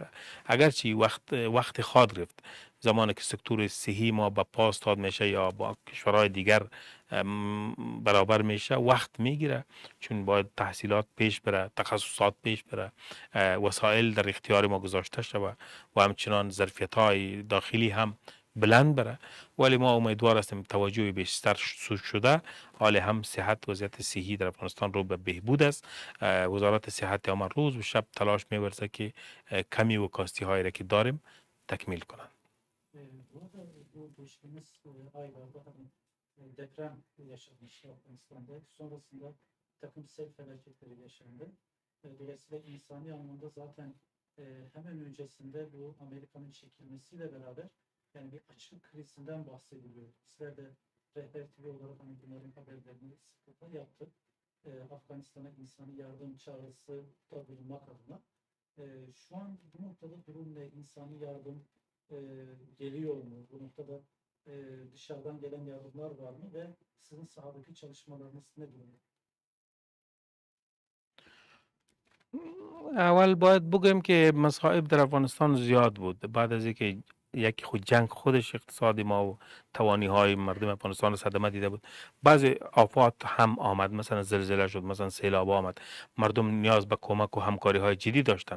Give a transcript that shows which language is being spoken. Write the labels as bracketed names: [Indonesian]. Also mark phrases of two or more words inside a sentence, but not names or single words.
[Persian] اگرچه وقت خواهد گرفت زمانی که سکتور صحی ما به پاس داد میشه یا با کشورهای دیگر برابر میشه وقت میگیره، چون باید تحصیلات پیش بره، تخصصات پیش بره، وسایل در اختیار ما گذاشته شود و همچنان ظرفیت های داخلی هم بلند بره. ولی ما امیدوار هستیم توجه بیشتر شده. حال هم صحت وضعیت صحی در افغانستان رو به بهبود است. وزارت صحت ما روز و شب تلاش می‌ورزه که کمی و کاستی هایی را که داریم تکمیل کنند. [Turkish] Burada bu geçtiğimiz aylarda hani deprem yaşanmış Afganistan'da. Sonrasında bir takım sel felaketleri yaşandı. Dolayısıyla insani anlamda zaten hemen öncesinde bu Amerika'nın çekilmesiyle beraber yani bir açlık krizinden bahsediliyor. Bizler de Rehber TV olarak hani bunların haberlerini sıklıkla yaptık. Afganistan'a insani yardım çağrısı da bulunmak adına. Şu an bu noktada durum ne? İnsani yardım geliyor mu? Bu noktada dışarıdan gelen yardımlar var mı ve sizin sahadaki çalışmalarınız ne durumda? [Persian] اول باید بگویم که مصائب در افغانستان زیاد بود. بعد از اینکه یکی خود جنگ خودش اقتصادی ما و توانی های مردم افغانستان صدمه دیده بود، بعضی آفات هم آمد، مثلا زلزله شد، مثلا سیلاب آمد، مردم نیاز به کمک و همکاری های جدی داشتند.